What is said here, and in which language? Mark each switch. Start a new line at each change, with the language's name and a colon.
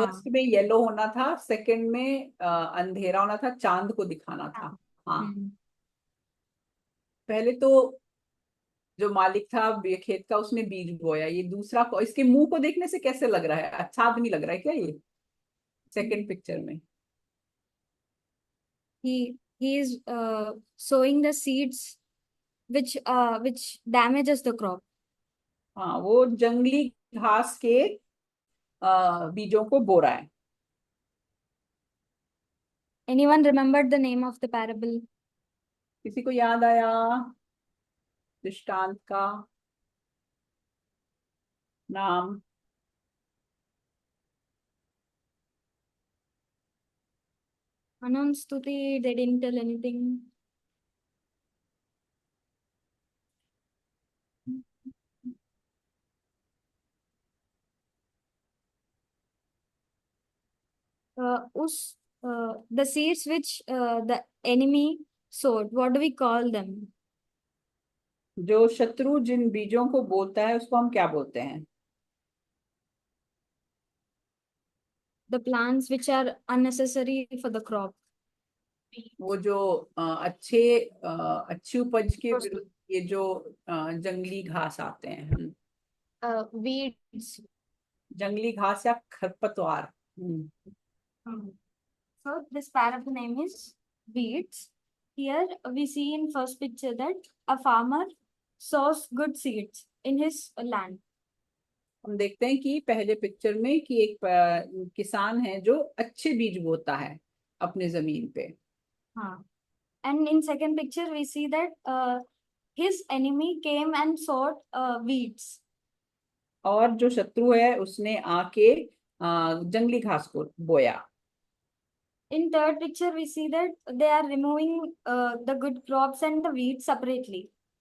Hindi: First में yellow होना था, सेकंड में अंधेरा होना था, चांद को दिखाना हाँ। था। हाँ, हम्म। पहले तो जो मालिक था खेत का, उसने बीज बोया। ये दूसरा इसके मुंह को देखने से कैसे लग रहा है? अच्छा आदमी लग रहा है क्या ये सेकंड पिक्चर में?
English: He is sowing the seeds which damages the crop.
Hindi: हाँ, वो जंगली घास के बीजों को बो रहा है।
English: Anyone remembered the name of the parable?
Hindi: किसी को याद आया दृष्टांत का नाम?
English: Anon, Stuti, they didn't tell anything. Us the seeds which the enemy sowed, what do we call them?
Hindi: जो शत्रु जिन बीजों को बोता है उसको हम क्या बोलते हैं?
English: The plants which are unnecessary for the crop.
Hindi: वो जो अच्छी उपज के विरुद्ध ये जो जंगली घास आते हैं हम,
English: Weeds.
Hindi: जंगली घास या खरपतवार।
English: So this parable name is weeds. Here we see in first picture that a farmer sows good seeds in his land.
Hindi: हम देखते हैं कि पहले पिक्चर में कि एक किसान है जो अच्छे बीज बोता है अपने जमीन पे। हाँ.
English: And in second picture we see that his enemy came and sowed weeds.
Hindi: और जो शत्रु है उसने आके जंगली घास को बोया।
English: In third picture we see that they are removing the good crops and the weeds separately.